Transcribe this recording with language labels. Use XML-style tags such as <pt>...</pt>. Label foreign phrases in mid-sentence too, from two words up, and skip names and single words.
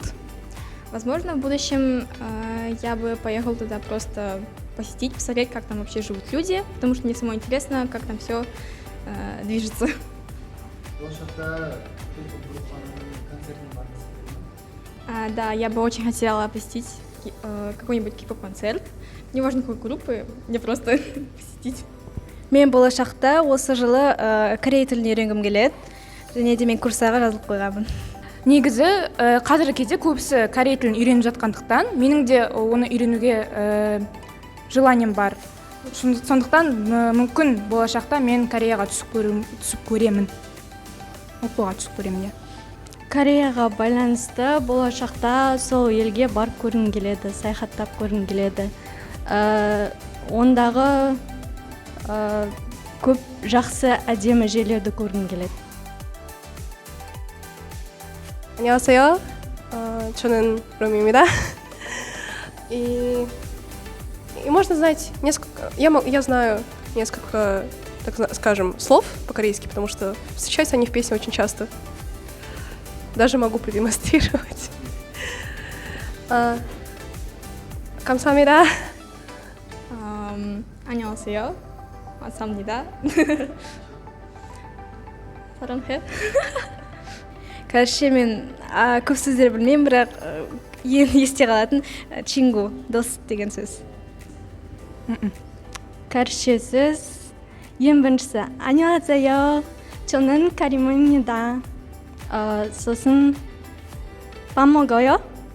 <ru>Возможно, в будущем я бы поехал туда просто посетить, посмотреть, как там вообще живут люди, потому что мне самой интересно, как там все движется. Да, я бы очень хотела посетить какой-нибудь кей-поп-концерт. Не важно какой группы, мне просто посетить.</ru> <kk>Мен болашақта осы жылы корей тілін үйренгім келеді. Және де мен курсаға жазылып қойғанмын. Негізі қазіргі кезде көбісі корей тілін үйреніп жатқандықтан, менің де оны үйренуге желанием бар. Сондықтан мүмкін болашақта мен Кореяға түсіп көремін. Оқуға түсіп көремін. Кореяға байланысты болашақта сол елге барып көргім келеді, саяхаттап көргім келеді. Ондағы көп жақсы әдемі жерлерді көргім келеді.</kk> <ko>안녕하세요. 저는 ром입니다.</ko> <ru>И можно знать несколько... Я знаю несколько, так скажем, слов по-корейски, потому что встречаются они в песне очень часто. Даже могу продемонстрировать.</ru> <ko>감사합니다. 안녕하세요. 감사합니다. 사랑해.</ko> <kk>Короче, мен көп сөздер білмеймін, бірақ ең есте қалатын чингу, дос деген сөз. Короче, сөз ең біріншісі 안녕하세요.</kk> <ko>저는 카림입니다. 소슨 밥 먹어요?</ko>